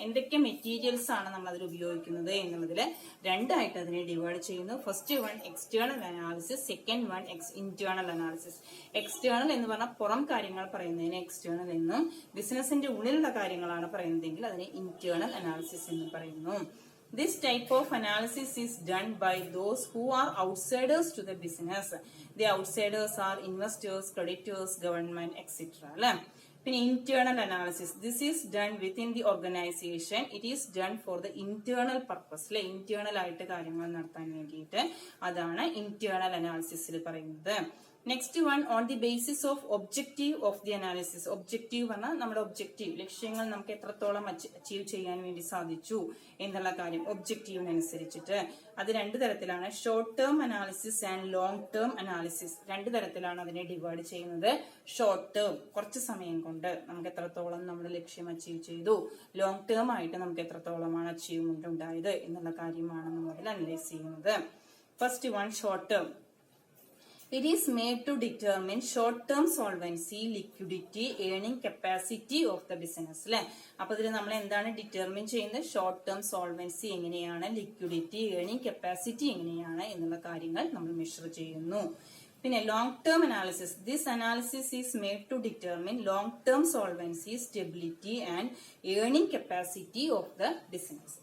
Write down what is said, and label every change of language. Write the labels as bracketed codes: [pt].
[ml] എന്തൊക്കെ മെറ്റീരിയൽസ് ആണ് നമ്മൾ അതിൽ ഉപയോഗിക്കുന്നത് എന്നുള്ളതിൽ 2ആയിട്ട് അതിനെ ഡിവൈഡ് ചെയ്യുന്നു. [en] First one external analysis, second one internal analysis. [ml] External എന്ന് പറഞ്ഞാൽ പുറം കാര്യങ്ങൾ പറയുന്നതിന് എക്സ്റ്റേണൽ എന്നും, ബിസിനസിന്റെ ഉള്ളിലുള്ള കാര്യങ്ങളാണ് പറയുന്നതെങ്കിൽ അതിനെ ഇന്റേണൽ അനാലിസിസ് എന്ന് പറയുന്നു. [en] This type of analysis is done by those who are outsiders to the business. The outsiders are investors, creditors, government, etc. [ml] അല്ലെ. [en] പിന്നെ internal analysis, this is done within the organization. It is done for the internal purpose. [ml] അല്ലെ, internal ആയിട്ട് കാര്യങ്ങൾ നടത്താൻ വേണ്ടിയിട്ട്. അതാണ് internal അനാലിസിസിൽ പറയുന്നത്. [en] Next one on the basis of objective of the analysis. [ml] Objective പറഞ്ഞാൽ നമ്മുടെ ഒബ്ജക്റ്റീവ് ലക്ഷ്യങ്ങൾ നമുക്ക് എത്രത്തോളം അച്ചീവ് ചെയ്യാൻ വേണ്ടി സാധിച്ചു എന്നുള്ള കാര്യം ഒബ്ജക്റ്റീവിനനുസരിച്ചിട്ട്. അത് 2 തരത്തിലാണ്, [en] Short term analysis and long term analysis. [ml] 2 തരത്തിലാണ് അതിനെ ഡിവൈഡ് ചെയ്യുന്നത്. ഷോർട്ട് ടേം, കുറച്ച് സമയം കൊണ്ട് നമുക്ക് എത്രത്തോളം നമ്മുടെ ലക്ഷ്യം അച്ചീവ് ചെയ്തു. ലോങ് ടേം ആയിട്ട് നമുക്ക് എത്രത്തോളമാണ് അച്ചീവ്മെന്റ് ഉണ്ടായത് എന്നുള്ള കാര്യമാണ് നമ്മൾ അതിൽ അനലൈസ് ചെയ്യുന്നത്. [en] First one short term. It is made to determine short-term solvency, liquidity, earning capacity of the business. [ml] അല്ലെ, അപ്പൊ ഇതിൽ നമ്മൾ എന്താണ് ഡിറ്റർമിൻ ചെയ്യുന്നത്? ഷോർട്ട് ടേം സോൾവൻസി എങ്ങനെയാണ്, ലിക്വിഡിറ്റി, ഏർണിംഗ് കപ്പാസിറ്റി എങ്ങനെയാണ് എന്നുള്ള കാര്യങ്ങൾ നമ്മൾ മെഷർ ചെയ്യുന്നു. [en] പിന്നെ long term analysis. This analysis is made to determine long term solvency, stability and earning capacity of the business.